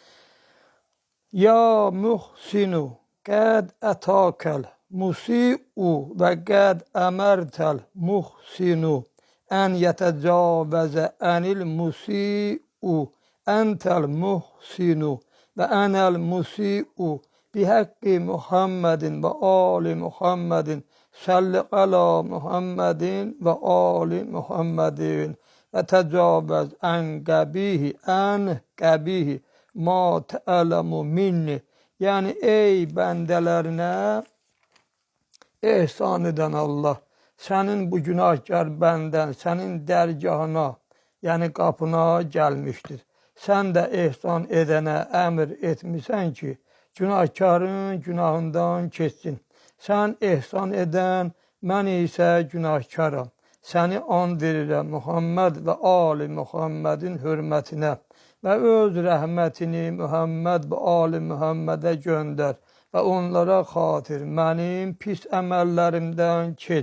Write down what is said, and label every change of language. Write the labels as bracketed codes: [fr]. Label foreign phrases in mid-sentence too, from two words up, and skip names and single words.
[ar] يا محسن قد أتاك المسيء وقد أمرت المحسن أن يتجاوز عن المسيء أنت المحسن وأنا المسيء بحق محمد وآل محمد صل على محمد وآل محمد وتجاوز عن قبيح ما تعلم مني. [tr] Yani ey bendelerine ihsan eden Allah, senin bu günahkar benden senin dergahına, yani kapına gelmiştir. Sen de ihsan edene emir etmişsen ki, günahkarın günahından keçsin. Sen ihsan eden, [az] mən isə günahkaram. Səni and verirəm Muhammed və ali Muhammedin hürmətinə və öz rəhmətini Muhammed və ali Muhammedə göndər və onlara xatir mənim pis əməllərimdən keç.